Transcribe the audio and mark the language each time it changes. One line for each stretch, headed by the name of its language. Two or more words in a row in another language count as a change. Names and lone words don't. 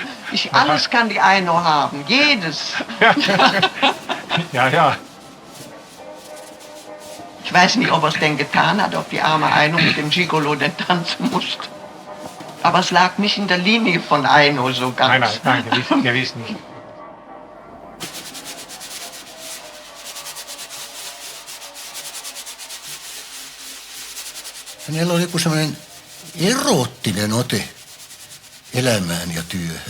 German: Alles kann die Aino haben, jedes. Ja. Ich weiß nicht, ob er es denn getan hat, ob die arme Aino mit dem Gigolo denn tanzen musste. Aber es lag nicht in der Linie von Aino so ganz. Nein, gewiss nicht.
Finnish: Hänellä oli joku sellainen eroottinen ote elämään ja työhön.